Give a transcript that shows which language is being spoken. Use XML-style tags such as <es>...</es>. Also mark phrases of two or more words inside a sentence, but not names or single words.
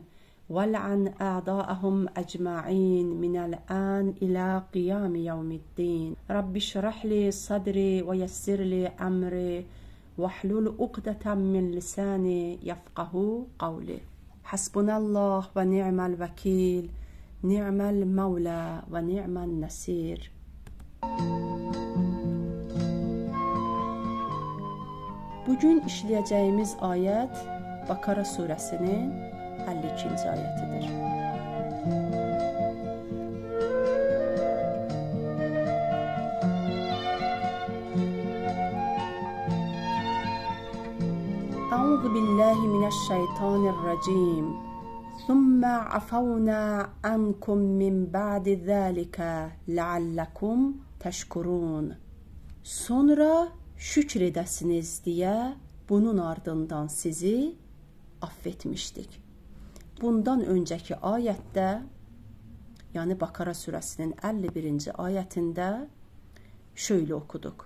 <ar>والعن أعداءهم أجمعين من الآن إلى قيام يوم الدين. رب اشرح لي صدري ويسر لي أمري واحلل عقدة من لساني يفقهوا قولي. حسبنا الله ونعم الوكيل. نعم المولى ونعم النصير.</ar> <az>Bugün işləyəcəyimiz ayət Bakara surəsinin 52-ci ayətidir.</az> <ar>أعوذ بالله من الشيطان الرجيم. ثم عفونا عنكم من بعد ذلك لعلكم تشكرون.</ar> <az>Sonra şükür edəsiniz deyə bunun ardından sizi affetmişdik. Bundan öncəki ayətdə, yəni Bakara surəsinin 51-ci ayətində şöyle okuduq.</az>